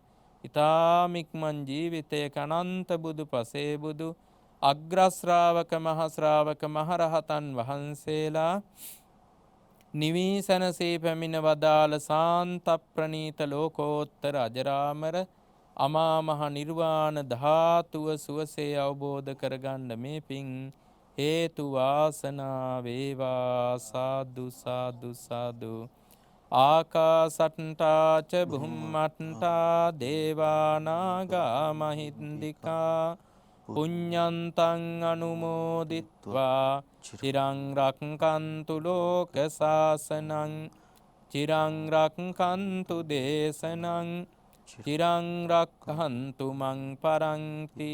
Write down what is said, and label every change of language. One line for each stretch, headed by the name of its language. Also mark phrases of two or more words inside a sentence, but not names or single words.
Sinhala: ඊ타ම ඉක්මන් ජීවිතයක අනන්ත බුදු පසේ බුදු අග්‍රශ්‍රාවක මහශ්‍රාවක මහරහතන් වහන්සේලා නිවී සැනසී පැමිණ වදාළ සාන්ත ප්‍රණීත ලෝකෝත්තර අජරාමර අමා මහ නිර්වාණ ධාතුව සුවසේ අවබෝධ කරගන්න මේ පින් හේතු වාසනා වේවා. සාදු සාදු සාදු.
Pali: ආකාසට්ටා ච බුම්මට්ටා දේවා නාග මහින්దికා පුඤ්ඤන්තං අනුමෝදිත්වා චිරං රක්ඛන්තු ලෝක සාසනං චිරං රක්ඛන්තු දේශනං චිරං රක්ඛන්තු මං පරන්ති.